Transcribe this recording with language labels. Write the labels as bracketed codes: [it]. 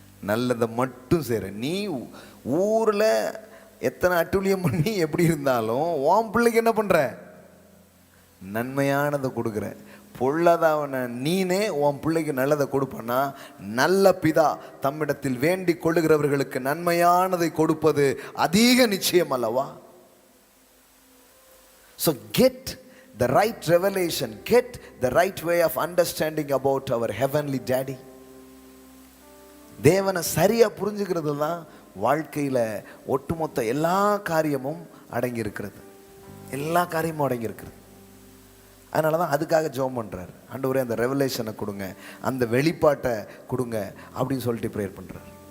[ta] நல்லதை மட்டும் செய்கிற. நீ ஊரில் எத்தனை அட்டூழியம் பண்ணி எப்படி இருந்தாலும் உன் பிள்ளைக்கு என்ன பண்ணுற? நன்மையானதை கொடுக்குற. பொல்லாதவன நீனே உன் பிள்ளைக்கு நல்லதை கொடுப்பனா, நல்ல பிதா தம்மிடத்தில் வேண்டிக் கொள்ளுகிறவர்களுக்கு நன்மையானதை கொடுப்பது அதிக நிச்சயம் அல்லவா? [en] So get the right revelation, get the right way of understanding about our heavenly daddy. [ta] தேவனை சரியா புரிஞ்சுக்கிறது தான் வாழ்க்கையில ஒட்டுமொத்த எல்லா காரியமும் அடங்கி இருக்கிறது. எல்லா காரியமும் அடங்கி இருக்கிறது. அதனால தான் அதுக்காக ஜெபம் பண்ணுறாரு. ஆண்டவரே அந்த ரெவலேஷனை கொடுங்க, அந்த வெளிப்பாட்டை கொடுங்க அப்படின்னு சொல்லிட்டு ப்ரேயர் பண்ணுறாரு.